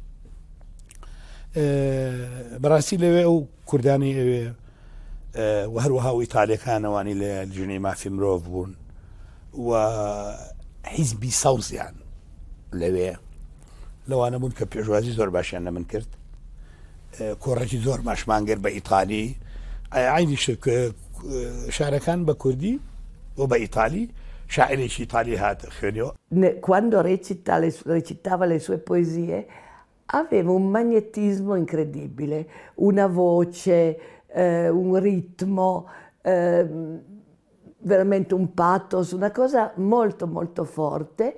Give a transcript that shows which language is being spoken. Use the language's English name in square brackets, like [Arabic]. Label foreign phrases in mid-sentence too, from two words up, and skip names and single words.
[Central Kurdish] بەڕاستی لەوێ ئەو کوردانی ئەوێ و هەروەها و ئیتالیەکانەوانی لە ژنەی مافی مرۆڤ بوون و حیزبی سەوزیان لەوێ لەوانە بوون کە پێشوازی زۆر باشیان لە من کرد، کۆڕێکی زۆر ماشمان کرد بە ئیتالی، عینی شارەکان بە کوردی و بە ئیتالی، شاعرێکی ئیتالی هاتە خوێنیەوە. [Italian] Quando recitava le sue poesie aveva un magnetismo incredibile, una voce, un ritmo, veramente un pathos, una cosa molto molto forte.